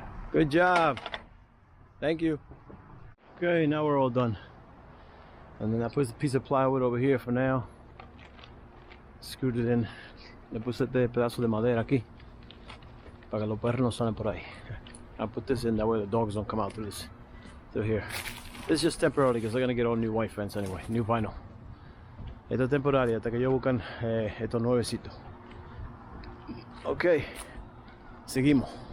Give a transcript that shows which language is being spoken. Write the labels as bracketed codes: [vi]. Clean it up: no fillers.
[en] Good job. Thank you. Okay, now we're all done. And then I put a piece of plywood over here for now. Screwed it in. [es] Le puse este pedazo de madera aquí para que los perros no salen por ahí. [en] I'll put this in, that way the dogs don't come out through here. This is just temporary because they're gonna get all new white fence anyway, new vinyl. [es] Esto es temporario hasta que ellos buscan estos nuevecitos. Ok, seguimos.